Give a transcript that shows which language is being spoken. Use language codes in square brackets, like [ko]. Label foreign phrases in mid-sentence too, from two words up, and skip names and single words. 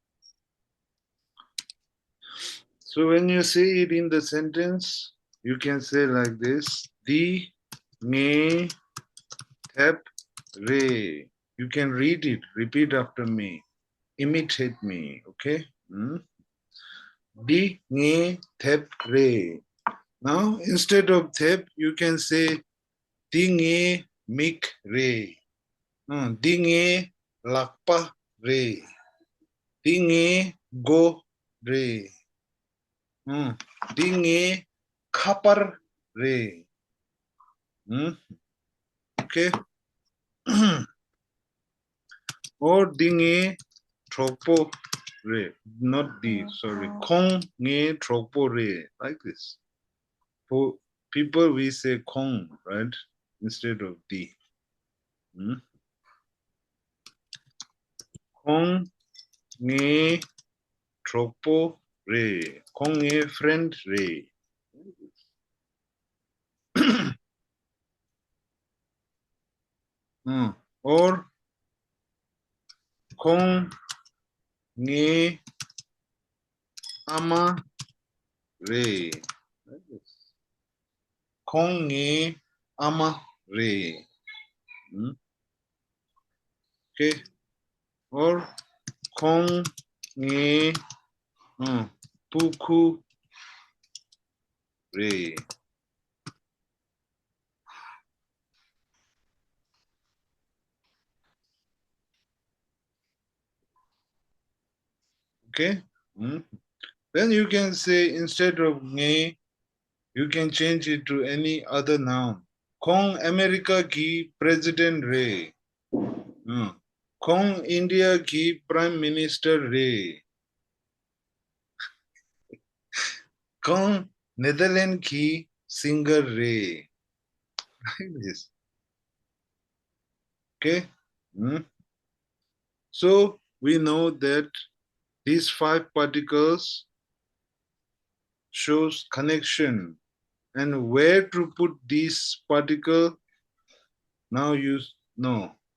[en] So when you say it in the sentence, you can say like this: [sip] Di, me, tap, re. [en] You can read it, repeat after me, imitate me, okay? [sip] Di, me, tap, re. [en] Now, instead of tap, you can say [sip] di, me, mik, re. Di, me, lakpa, re. Di, me, go, re. Dinge kapar re. Okay. Or dinge tropo re. [en] Not di, [sip] sorry. Kong nge tropo re. [en] Like this. For people, we say kong, right? Instead of di. [sip] Kong nge tropo re. Kong nge friend re. Or kong nge ama re. Kong nge ama re. Okay. Or kong nge puku re. [en] Okay. Then you can say instead of nge, you can change it to any other noun. [sip] Kong America ki president re. Kong India ki [en] prime minister [sip] re. Kong Netherlands ki singer re. [en] Like this. Okay. So we know that these 5 particles shows connection, and where to put this particle now you know.